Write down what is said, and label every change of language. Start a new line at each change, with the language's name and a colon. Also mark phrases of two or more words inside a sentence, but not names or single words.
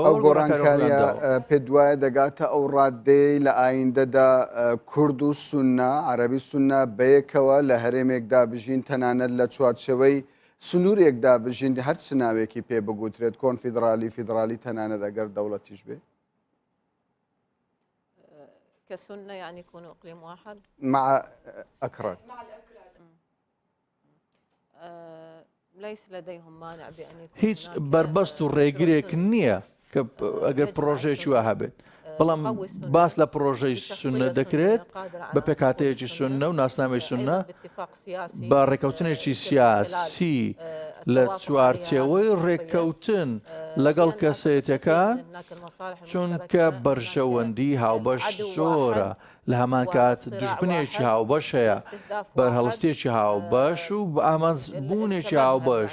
Central Kurdish: ئەو گۆڕانکاریە پێ دوایە دەگاتە ئەو ڕادەی لە ئایندەدا کورد و سونە عەرەبی سونە بەیەکەوە لە هەرێمێکدا بژین، تەنانەت لە چوارچێوەی سنوورێکدا بژین، هەر چ ناوێکی پێ بگوترێت کۆنفیدرالی فیدرالی تەنانەت ئەگەر دەوڵەتیش بێ.
Arabic: كسنة يعني يكونوا إقليم واحد مع أكراد. ليس لديهم مانع بأن يكون
Central Kurdish: هیچ بربەست و ڕێگرێک نییە کە ئەگەر پرۆژەیەکی وا هەبێت، بەڵام باس لە پرۆژەی سونە دەکرێت بە پێکهاتەیەکی سونە و ناسنامەی سونە بە ڕێکەوتنێکی سیاسی لە چوارچێوەی ڕێکەوتن لەگەڵ کەسێتەکان، چونکە بەرژەوەندی هاوبەش زۆرە، لە هەمان کات دژبنێکی هاوبەش هەیە، بەرهەڵستێکی هاوبەش و بە ئامانجبوونێکی هاوبەش.